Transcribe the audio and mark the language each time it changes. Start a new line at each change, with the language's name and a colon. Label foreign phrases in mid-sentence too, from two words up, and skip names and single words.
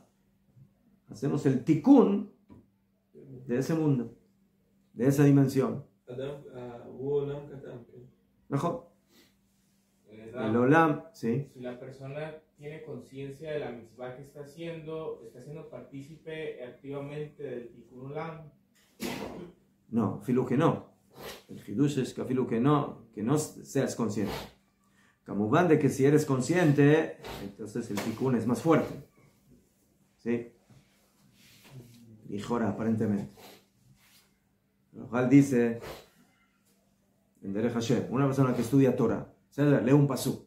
Spanish: Hacemos el tikkun de ese mundo, de esa dimensión. Mejor. El olam, sí. Si la persona tiene conciencia de la mitzvah que está haciendo partícipe activamente del
Hebrew: תיקון עולם.
Spanish: No, filu que no. El hidush es que filu que no seas consciente. Kamubán de que si eres consciente, entonces el tikkun es más fuerte. ¿Sí? Y jora, aparentemente. Ojal dice, en Derech Hashem, una persona que estudia Torah, lee un pasuk.